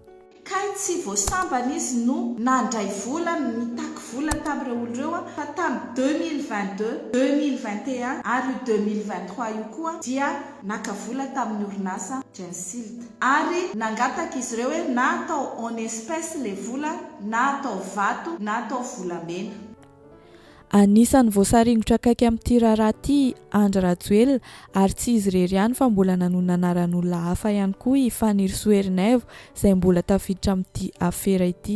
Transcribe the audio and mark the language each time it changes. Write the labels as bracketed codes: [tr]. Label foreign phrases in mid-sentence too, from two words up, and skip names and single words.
[mg] Kay tsy voasambana izy no nandray vola nitaky vola tamin'ireo olon'ireo fa tamin'ny 2022, 2021 ary 2023 io koa dia naka vola tamin'ny orinasa Game Film. Ary nangataka izy ireo hoe na atao [fr] en espèce [mg] le vola na atao vato na atao volamena. Anisan'ny voasaringotra akaiky amin'ity raharaha ity Andry Rajoelina ary tsy izy irery ihany fa mbola nanona anaran'olona hafa ihany koa i Fanirisoa Ernaivo izay mbola tafiditra amin'ity afera ity.